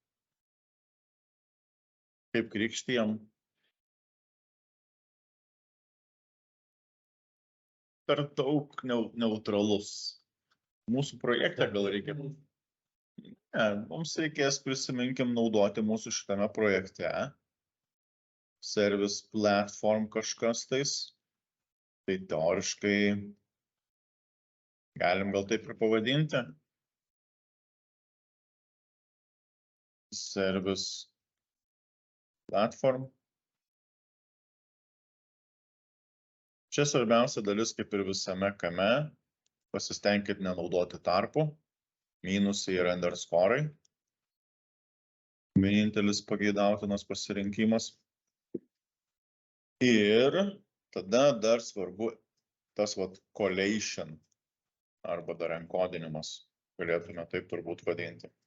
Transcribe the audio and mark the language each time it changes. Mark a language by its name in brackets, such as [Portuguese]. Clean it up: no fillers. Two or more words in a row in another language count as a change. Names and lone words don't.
[Lithuanian] Kaip krikštijam? Per daug neutralus. Mūsų projekte gal reikia. Ne, mums reikės, prisiminkim, naudoti mūsų šitame projekte. [English] Service platform [Lithuanian] kažkas tais. Tai teoriškai galim gal taip ir pavadinti. [English] Service platform. [Lithuanian] Čia svarbiausia dalis, kaip ir visame kame. Pasistengkit nenaudoti tarpų, minusai ir underscore'ai. Vienintelis pageidautinas pasirinkimas. Ir tada dar svarbu tas collation arba dar enkodinimas, galėtume taip turbūt vadinti.